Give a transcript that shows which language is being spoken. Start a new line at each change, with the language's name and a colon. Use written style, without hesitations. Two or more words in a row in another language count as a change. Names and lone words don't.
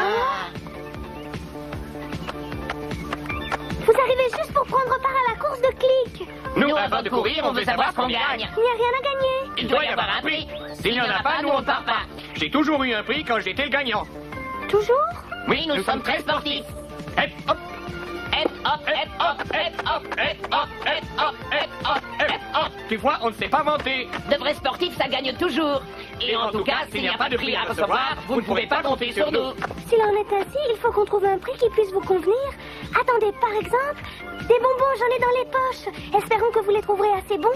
French: Vous arrivez juste pour prendre part à la course de clics. Nous, avant de courir, on veut savoir ce qu'on gagne. Il n'y a rien à gagner. Il doit y avoir un prix. S'il n'y en a pas, nous, on ne part pas. J'ai toujours eu un prix quand j'étais gagnant. Toujours? Oui, nous sommes très sportifs. Hep, hop. Hep, hop, hep, hop, hep, hop, hep, hop, hep, hop, hep, hop, hep, hop. Tu vois, on ne s'est pas vanté. De vrais sportifs, ça gagne toujours. Et en tout cas, s'il n'y a pas de prix à recevoir, vous ne pouvez pas compter sur nous. S'il en est ainsi, il faut qu'on trouve un prix qui puisse vous convenir. Attendez, par exemple, des bonbons, j'en ai dans les poches. Espérons que vous les trouverez assez bons.